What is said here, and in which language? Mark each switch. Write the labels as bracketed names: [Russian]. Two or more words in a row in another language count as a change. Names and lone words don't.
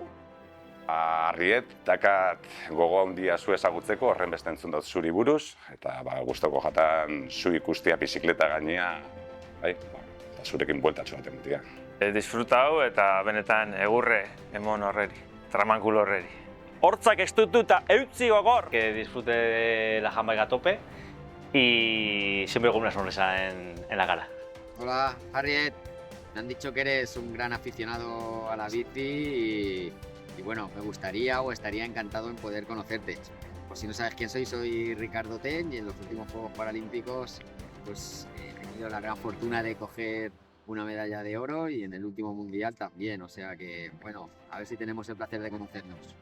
[Basque] Arriet, dakat gogo handia zu ezagutzeko, horren beste entzun dut zuri buruz, eta gustoko jatan zu ikustia bizikleta gainea, eta zurekin bueltatxo baten mutia. Disfrutau eta benetan egurre emon horreri, tramankulo horreri. Hortzak estututa eutzi gogor! [Spanish] Que disfrute de la handbike a tope y siempre con una sonrisa en la cara. Hola, Arriet. Me han dicho que eres un gran aficionado a la bici y bueno, me gustaría o estaría encantado en poder conocerte. Por si no sabes quién soy Ricardo Ten y en los últimos Juegos Paralímpicos pues, he tenido la gran fortuna de coger una medalla de oro y en el último mundial también, o sea que bueno, a ver si tenemos el placer de conocernos.